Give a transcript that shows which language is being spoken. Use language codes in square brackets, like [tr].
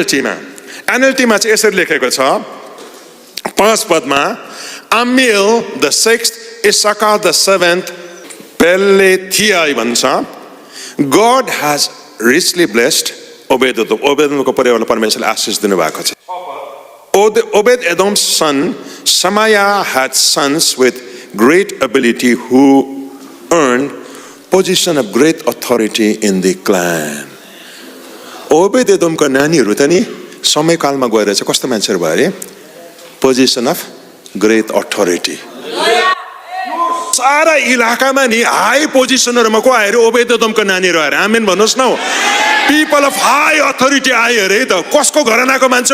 [ne] एनएलटीमा चाहिँ यसरी लेखेको छ 5 पदमा, अम्मिएल द 6th, इसाकार द 7th, पेलेथियाई भन्छ, [en] God has richly blessed [ne] ओबेदेदोम। ओबेदेदोमको परिवारलाई परमेश्वरले आशिष दिनुभएको छ। [en] Obed-Edom's son Shemaiah had sons with great ability who earned position of great authority in the clan. [ne] Obed-Edomको नानीहरू त नि समयकालमा गएर चाहिँ कस्तो मान्छेहरू भयो अरे, [en] Position of great authority. [ne] सारा इलाकामा नि हाई पोजिसनहरुमा को आयो अरे, ओबेदेदोमको नानीहरू आएर। आमेन भन्नुहोस् न। [en] people of high authority [ne] आयो अरे त। कसको घरानाको मान्छे?